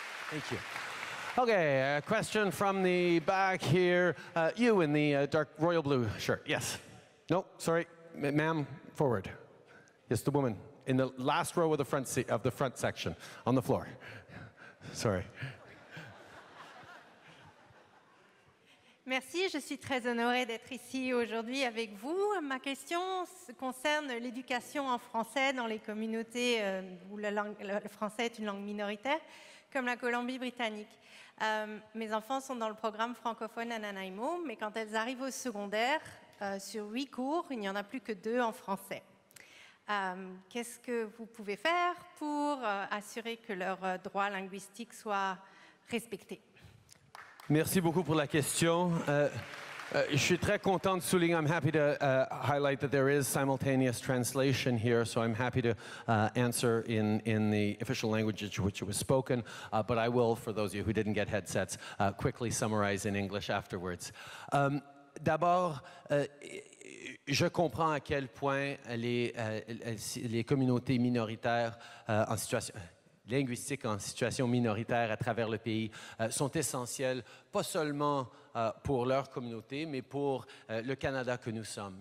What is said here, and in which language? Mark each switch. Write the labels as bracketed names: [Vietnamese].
[English] Thank you. Okay, a question from the back here. You in the dark royal blue shirt. Yes. No, sorry, ma'am, forward. Yes, the woman in the last row of the front seat, of the front section, on the floor. Sorry. [French] Merci, je suis très honorée d'être ici aujourd'hui avec vous. Ma question concerne l'éducation en français dans les communautés où le français est une langue minoritaire, comme la Colombie-Britannique. Mes enfants sont dans le programme francophone à Nanaimo, mais quand elles arrivent au secondaire, sur 8 cours, il n'y en a plus que 2 en français. Qu'est-ce que vous pouvez faire pour assurer que leurs droits linguistiques soient respectés? Merci beaucoup pour la question. Je suis très content de souligner. [English] I'm happy to highlight that there is simultaneous translation here, so I'm happy to answer in the official language in which it was spoken, but I will, for those of you who didn't get headsets, quickly summarize in English afterwards. [French] D'abord, je comprends à quel point les communautés minoritaires en situation... linguistiques en situation minoritaire à travers le pays sont essentielles, pas seulement pour leur communauté, mais pour le Canada que nous sommes.